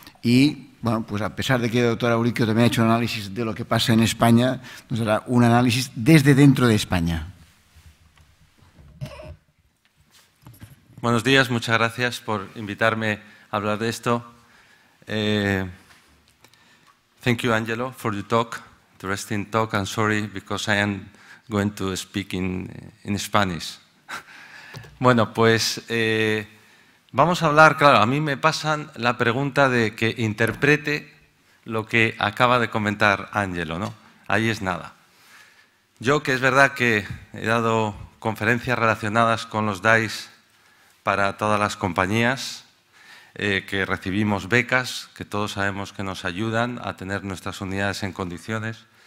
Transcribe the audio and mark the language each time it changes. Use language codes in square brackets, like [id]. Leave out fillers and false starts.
[es] Y, bueno, pues a pesar de que el doctor Auriquio también ha hecho un análisis de lo que pasa en España, nos dará un análisis desde dentro de España. Buenos días, muchas gracias por invitarme a hablar de esto. [en] Thank you, Angelo, for the talk, interesting talk. I'm sorry because I am going to speak in Spanish. [es] Bueno, pues vamos a hablar, claro, a mí me pasan la pregunta de que interprete lo que acaba de comentar Angelo, ¿no? Ahí es nada. Yo, que es verdad que he dado conferencias relacionadas con los DAIs para todas las compañías, que recibimos becas, que todos sabemos que nos ayudan a tener nuestras unidades en condiciones.